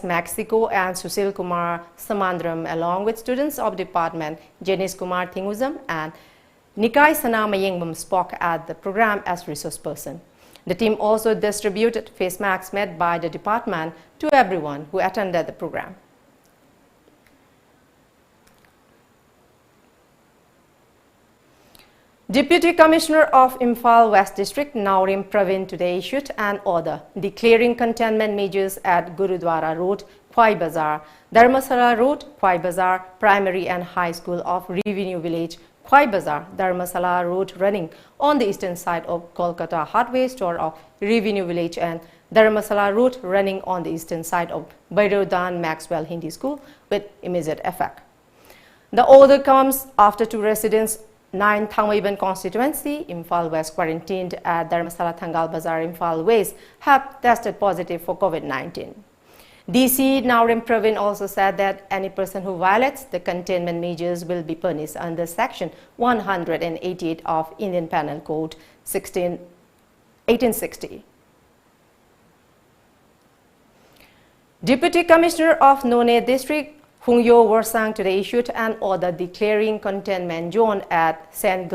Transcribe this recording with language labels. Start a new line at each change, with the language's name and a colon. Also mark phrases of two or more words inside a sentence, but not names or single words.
English: Mexico and Susil Kumar Samandram, along with students of department Janice Kumar Thinguzam and Nikai Sana Mayengbam, spoke at the program as resource person. The team also distributed face masks made by the department to everyone who attended the program. Deputy Commissioner of Imphal West District, Naurim Pravin, today issued an order declaring containment measures at Gurudwara Road, Khwai Bazar, Dharmasala Road, Khwai Bazar, Primary and High School of Revenue Village, Khwai Bazar, Dharmasala Road running on the eastern side of Kolkata Hardware Store of Revenue Village, and Dharmasala Road running on the eastern side of Bairodan Maxwell Hindi School with immediate effect. The order comes after two residents 9 Thangmaiban constituency, Imphal West, quarantined at Dharmasala Thangal Bazar, Imphal West, have tested positive for COVID-19. DC Naurim Pravin also said that any person who violates the containment measures will be punished under Section 188 of Indian Penal Code 1860. Deputy Commissioner of None District, Hungyo Warsang, today issued an order declaring containment zone at St.